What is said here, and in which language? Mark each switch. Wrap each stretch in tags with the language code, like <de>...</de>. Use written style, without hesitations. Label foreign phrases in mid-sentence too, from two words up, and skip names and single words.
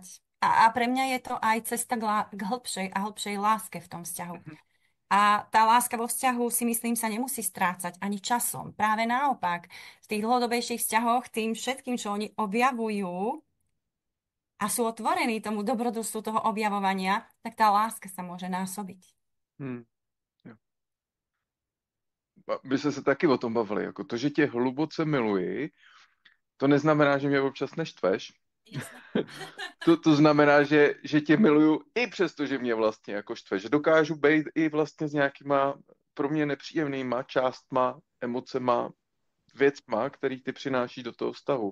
<sk>A pre mňa je to aj cesta k hĺbšej a hĺbšej láske v tom vzťahu. Mhm. A tá láska vo vzťahu si myslím sa nemusí strácať ani časom. Práve naopak, v tých dlhodobejších vzťahoch tým všetkým, čo oni objavujú a sú otvorení tomu dobrodružstvu toho objavovania, tak tá láska sa môže násobiť.</sk> <cs>Hmm. Jo. My jsme se taky o tom bavili, jako to, že tě hluboce miluji, to neznamená, že mě občas neštveš.</cs> <sk>Jasné.</sk> <cs>To znamená, že tě miluju i přesto, že mě vlastně jako štve. Že dokážu být i vlastně s nějakýma pro mě nepříjemnýma částma, emocema, věcma, který ty přináší do toho vztahu.</cs>